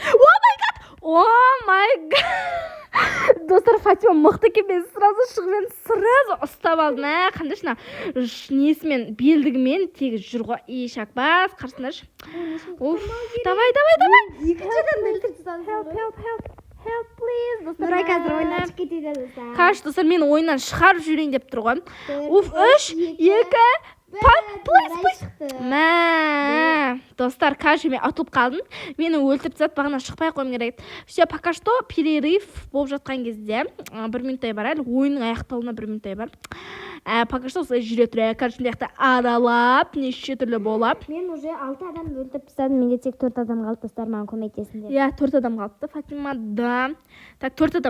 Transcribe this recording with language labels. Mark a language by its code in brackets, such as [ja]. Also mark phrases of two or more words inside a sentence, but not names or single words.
[en] Oh my God! Oh my God. [kk] Достар, Фатима мықты екен. Мен сразу шығып едім, сразу ұстап алдым. Қандайшына несімен, белдігімен тегіз жүр ғой. Шакбас, қарсындашы. Уф, давай. Екіншіден өлтіріп тастадың. [en] Help, please. [kk] Достар, Нұрай қазір ойыннан шығып кетеді достар. Қаш, достар, мені ойыннан шығарып жүрейін деп тұр ғой. Уф, 3, 2, мә, достар, кажу мен атылып қалдым. Мені өлтіріп тастады, бағана шықпай қойым керек. [ru] Все, пока что перерыв [kk] болып жатқан кезде 1 минуттай бар, әлі ойынның аяқталуына 1 минуттай бар. [ru] Пока что [kk] осылай жүре тұрайық. Кажу мені аралап, неше түрлі болып. Мен уже 6 адамды өлтіріп тастадым. Менде тек 4 адам қалды, достар, маған көмектесіңдер. Иә, 4 адам қалыпты, Фатима, да. Так, 4 адам.